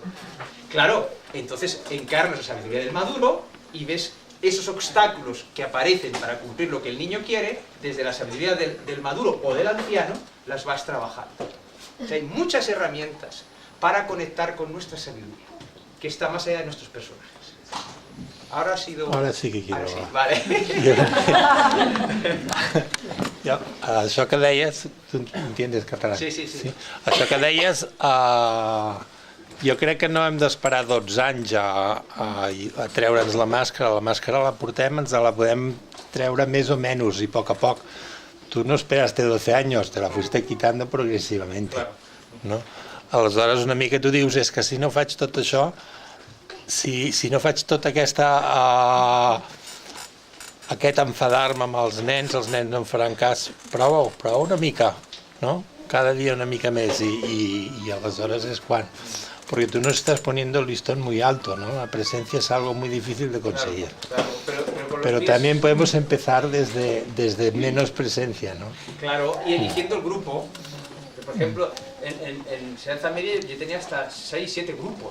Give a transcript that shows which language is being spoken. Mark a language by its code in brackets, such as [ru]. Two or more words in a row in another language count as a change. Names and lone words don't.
[es] Claro, entonces encarnas la sabiduría del maduro y ves esos obstáculos que aparecen para cumplir lo que el niño quiere, desde la sabiduría del maduro o del anciano, las vas trabajando. O sea, hay muchas herramientas para conectar con nuestra sabiduría, que está más allá de nuestros personajes. Ahora ha sido... Ahora sí que quiero... Ahora sí, vale. [ca] Això que deies, [es] tu entiendes [ca] català? [es] Sí. [ca] Això que deies, jo crec que no hem d'esperar 12 anys a treure'ns la màscara la portem, ens la podem treure més o menys i a poc. [es] Tú no esperaste 12 años, te la fuiste quitando progresivamente, no? [ca] Aleshores una mica tu dius, és que si no faig tot això, si no faig tota aquest enfadar-me amb els nens no em faran cas, prova una mica, no? Cada dia una mica més y aleshores es quan. [es] Porque tú no estás poniendo el listón muy alto, ¿no? La presencia es algo muy difícil de conseguir. Claro, pero también podemos empezar desde menos presencia, ¿no? Claro, y eligiendo el grupo. Por ejemplo, en enseñanza media yo tenía hasta 6, 7 grupos.